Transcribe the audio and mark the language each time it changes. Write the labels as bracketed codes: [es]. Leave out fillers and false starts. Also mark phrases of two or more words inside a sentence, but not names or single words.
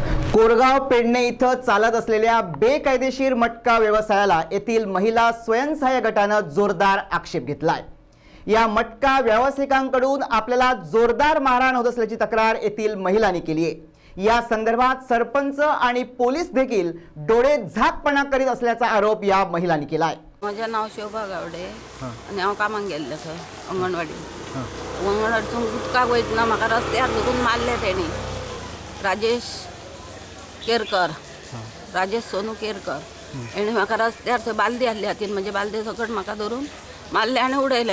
[mr] कोरगाव पेडणे इथं चालत असलेल्या बेकायदेशीर मटका व्यवसायाला येथील महिला स्वयंसहाय्य गटानं जोरदार आक्षेप घेतलाय। या मटका व्यावसायिकांकडून आपल्याला जोरदार मारहाण होत असल्याची तक्रार येथील महिलांनी केली आहे। या संदर्भात सरपंच आणि पोलीस देखील डोळे झाकपणा करीत असल्याचा आरोप या महिलांनी केलाय। [kok] माझे नाव शोभा गावडे आणि हांव कामाक गेल्लें थंय अंगणवाडी। अंगणवाडीतून उदकाक वयतना म्हाका रस्त्यार धरून मारले तेणी। राजेश सोनू केरकर हेणे म्हाका रस्त्यार थंय बालदी आहली हातीन, म्हणजे बालदे सकट म्हाका धरून मारले आनी उडयले।